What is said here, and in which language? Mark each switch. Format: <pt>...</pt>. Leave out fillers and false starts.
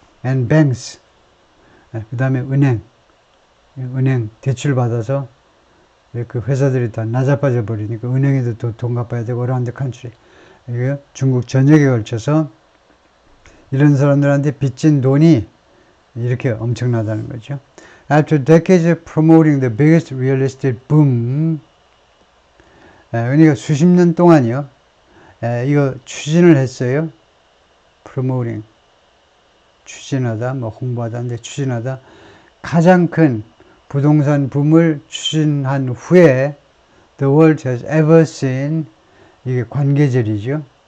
<en>and banks,</en> <ko>그 다음에 은행 대출 받아서 그 회사들이 다 나자빠져 버리니까 은행에도 돈 갚아야 되고</ko> <en>around the country.</en> <ko>이게 중국 전역에 걸쳐서 이런 사람들한테 빚진 돈이 이렇게 엄청나다는 거죠.</ko> <en>After decades of promoting the biggest real estate boom,</en> <ko>그러니까 수십 년 동안이요. 이거 추진을 했어요. promoting, 추진하다, 뭐 홍보하다인데 추진하다. 가장 큰 부동산 붐을 추진한 후에</ko> <en>the world has ever seen,</en> <ko>이게 관계절이죠.</ko>